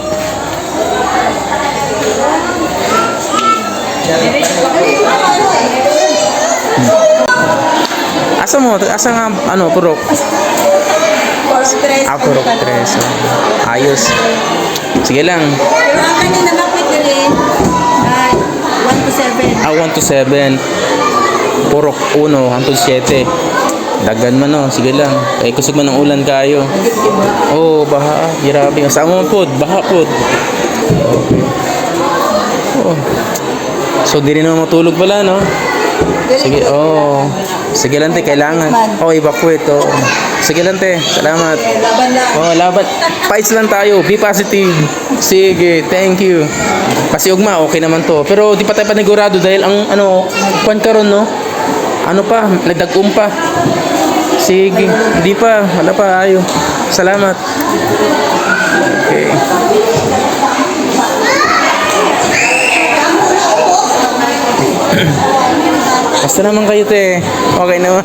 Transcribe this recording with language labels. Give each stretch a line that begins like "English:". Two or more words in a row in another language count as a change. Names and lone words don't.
Cebuano: Asa mo? Asa nga, Purok? Purok 3. Ayos. Sige lang. Kanina bakit dili? 1 to 7. 1 to 7. Purok 1 hangtod 7. Dagan man, no? Sige lang. Kaya kusog man ng ulan kayo. Oh, baha. Grabe. Sama mo po. Baha po. Oh.
Filipino: So, di rin naman matulog pala, no?
Cebuano: Sige, oh. Sige lang, te, kailangan. Oh, evacuate, oh. Sige lang, te. Salamat. Oh, laban.
Filipino: Fights lang tayo.
English: Be positive. Sige, thank you.
Cebuano: Kasi ugma, okay naman to.
Filipino: Pero di pa tayo panigurado dahil ang, kwan karon, no?
Cebuano: Nagdagum pa. Sige, hindi pa. Wala pa, ayo. Salamat.
Filipino: Okay. Basta naman kayo, te. Okay naman.